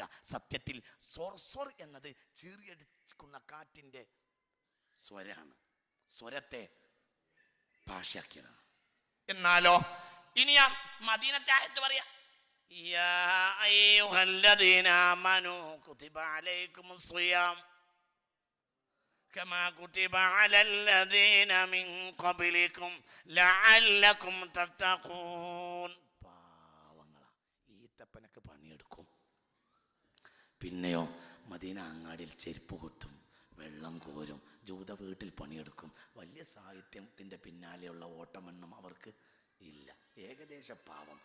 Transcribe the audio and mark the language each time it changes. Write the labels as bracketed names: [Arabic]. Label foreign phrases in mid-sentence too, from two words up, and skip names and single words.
[Malayalam] സത്യത്തിൽ സ്വർ എന്നത് ചീറിയടിക്കുന്ന കാറ്റിൻ്റെ സ്വരാണ്, സ്വരത്തെ ഭാഷയാക്കിയതാണ്. എന്നാലോ ഇനി ആ മദീനത്തെ ആയത്ത് പറയാ: [Arabic] يا أيها الذين آمنوا كتب عليكم الصيام كما كتب على الذين من قبلكم لعلكم تتقون. [Malayalam] പാവങ്ങളാ, ഈത്തപ്പനക്ക് പണിയെടുക്കും. പിന്നെയോ മദീന അങ്ങാടിയിൽ ചെരുപ്പ് കുത്തും, വെള്ളം കോരും, ജൂത വീട്ടിൽ പണിയെടുക്കും. വലിയ സാഹിത്യത്തിൻ്റെ പിന്നാലെയുള്ള ഓട്ടമെണ്ണം അവർക്ക് ഇല്ല. ഏകദേശ പാവം.